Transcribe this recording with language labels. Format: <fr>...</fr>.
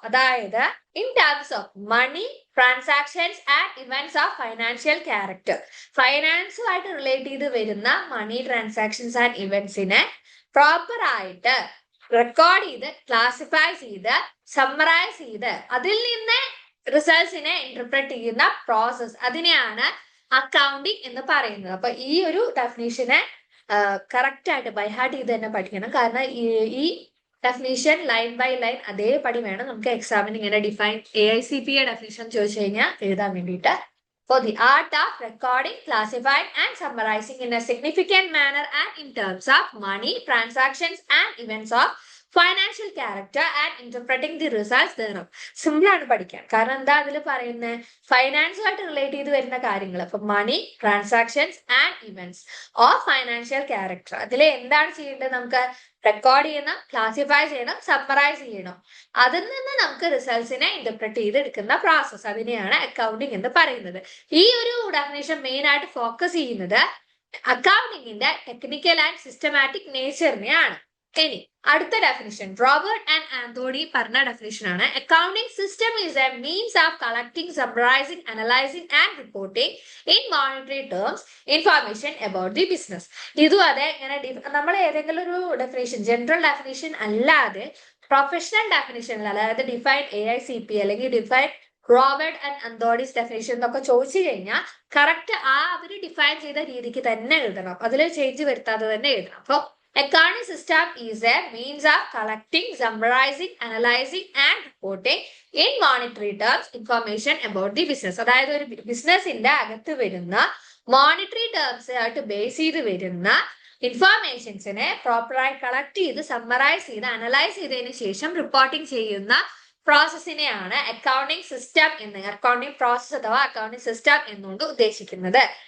<ml>അതായത്</ml> <en>in terms of money transactions and events of financial character,</en> <ml>ഫൈനാൻസുമായിട്ട് relate ചെയ്ത് വരുന്ന മണി transactions and ഇവന്റ്സിനെ proper ആയിട്ട് record ചെയ്ത് ക്ലാസിഫൈ ചെയ്ത് സമ്മറൈസ് ചെയ്ത് അതിൽ നിന്ന് റിസൾട്ട്സിനെ ഇന്റർപ്രറ്റ് ചെയ്യുന്ന പ്രോസസ്, അതിനെയാണ് അക്കൗണ്ടിങ് എന്ന് പറയുന്നത്. അപ്പൊ ഈ ഒരു ഡെഫിനേഷനെ കറക്റ്റ് ആയിട്ട് ബൈഹാർട്ട് ചെയ്ത് തന്നെ പഠിക്കണം. കാരണം ഈ ഡെഫിനേഷൻ ലൈൻ ബൈ ലൈൻ അതേപടി വേണം നമുക്ക് എക്സാമിന് ഇങ്ങനെ ഡിഫൈൻ AICPA ഡെഫിനേഷൻ ചോദിച്ചു കഴിഞ്ഞാൽ എഴുതാൻ വേണ്ടിയിട്ട്.</ml> <en>For the art of recording, classifying and summarizing in a significant manner and in terms of money, transactions and events of financial character and interpreting the results thereof.</en> <ml>Simple ആണ് പഠിക്കാൻ. കാരണം എന്താ അതിൽ പറയുന്നത്? ഫൈനാൻസുമായിട്ട് റിലേറ്റ് ചെയ്ത് വരുന്ന കാര്യങ്ങൾ. അപ്പൊ മണി, transactions and events of financial character, അതിൽ എന്താണ് ചെയ്യേണ്ടത്? നമുക്ക് റെക്കോർഡ് ചെയ്യണം, ക്ലാസിഫൈ ചെയ്യണം, സമ്മറൈസ് ചെയ്യണം. അതിൽ നിന്ന് നമുക്ക് റിസൾട്ട്സിനെ ഇന്റർപ്രറ്റ് ചെയ്തെടുക്കുന്ന പ്രോസസ്, അതിനെയാണ് അക്കൗണ്ടിങ് എന്ന് പറയുന്നത്. ഈ ഒരു ഡെഫിനേഷൻ മെയിൻ ആയിട്ട് ഫോക്കസ് ചെയ്യുന്നത് അക്കൗണ്ടിങ്ങിന്റെ ടെക്നിക്കൽ ആൻഡ് സിസ്റ്റമാറ്റിക് നേച്ചറിനെയാണ്. ഇനി അടുത്ത ഡെഫിനിഷൻ റോബർട്ട് ആൻഡ് ആന്തോണി പറഞ്ഞ ഡെഫിനിഷൻ ആണ്.</ml> <en>Accounting system is a means of collecting, summarising, analysing and reporting in monetary terms information about the business.</en> <ml>ഇതും അതെ, ഇങ്ങനെ നമ്മൾ ഏതെങ്കിലും ഒരു ഡെഫിനേഷൻ ജനറൽ ഡെഫിനേഷൻ അല്ലാതെ പ്രൊഫഷണൽ ഡെഫിനേഷനിൽ, അതായത് ഡിഫൈൻ AICPA അല്ലെങ്കിൽ define Robert and Anthonis definition എന്നൊക്കെ ചോദിച്ചു കഴിഞ്ഞാൽ കറക്റ്റ് അവര് ഡിഫൈൻ ചെയ്ത രീതിക്ക് തന്നെ എഴുതണം, അതിൽ ചേഞ്ച് വരുത്താതെ തന്നെ എഴുതണം. അപ്പൊ</ml> <en>accounting system is a means of collecting, summarizing, analyzing and reporting in monetary terms information about the business.</en> <ml>അതായത് ഒരു ബിസിനസിന്റെ അകത്ത് വരുന്ന മോണിറ്ററി ടേംസ് ആയിട്ട് ബേസ് ചെയ്ത് വരുന്ന ഇൻഫർമേഷൻസിനെ പ്രോപ്പറായി കളക്ട് ചെയ്ത് സമ്മറൈസ് ചെയ്ത് അനലൈസ് ചെയ്തതിനു ശേഷം റിപ്പോർട്ടിംഗ് ചെയ്യുന്ന പ്രോസസ്സിനെയാണ് അക്കൗണ്ടിംഗ് സിസ്റ്റം എന്ന്, അക്കൗണ്ടിംഗ് പ്രോസസ് അഥവാ അക്കൗണ്ടിംഗ് സിസ്റ്റം എന്നുകൊണ്ട് ഉദ്ദേശിക്കുന്നത്.</ml>